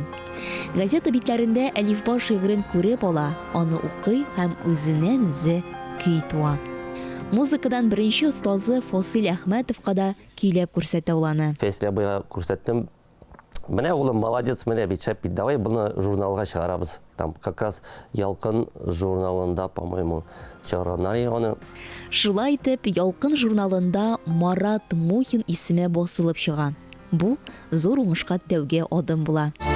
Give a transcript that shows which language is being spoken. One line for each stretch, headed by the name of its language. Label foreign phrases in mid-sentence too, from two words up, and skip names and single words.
Tatar: Газета битләрендә әлифба шигырен күреп ала, аны укый һәм үзеннән-үзе көй туа. Музыкадан беренче остазы Фасил Әхмәтовка да көйләп күрсәтә уланы. Фәслә буя күрсәттем. Менә улым молодец, менә бит шәп бит, давай буны журналга чыгарабыз.
Russian: Там как раз Ялкын журналында, по-моему,
Tatar: чыгарганнар аны. Шулай итеп, Ялкын журналында Марат Мухин исеме басылып чыга. Бу зур уңышка тәүге адым була.